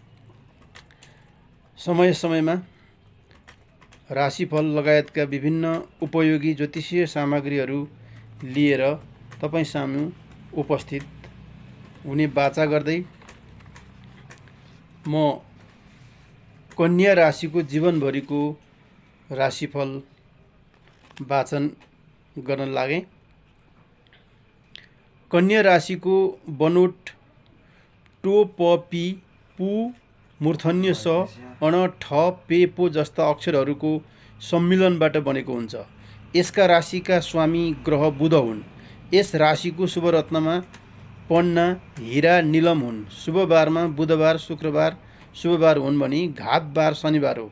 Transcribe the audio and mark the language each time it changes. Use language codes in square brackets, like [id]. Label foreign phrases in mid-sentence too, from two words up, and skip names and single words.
[ne] समय समयमा राशिफल लगायतका विभिन्न उपयोगी ज्योतिषीय सामग्रीहरू लिएर तपाईँ सामु उपस्थित हुने बाचा गर्दै म कन्या राशिको जीवनभरिको राशिफल वाचन गर्न लागे। कन्या राशिको बनोट टो प पी पु मूर्धन्य स अण ठ पे पो जस्ता अक्षरहरूको सम्मिलनबाट बनेको हुन्छ। यसका राशिका स्वामी ग्रह बुध हुन्। यस राशिको शुभ रत्नमा पन्ना, हीरा, नीलम हुन्। शुभ बारमा बुधबार, शुक्रबार शुभबार हुन् भने घात बार शनिबार हो।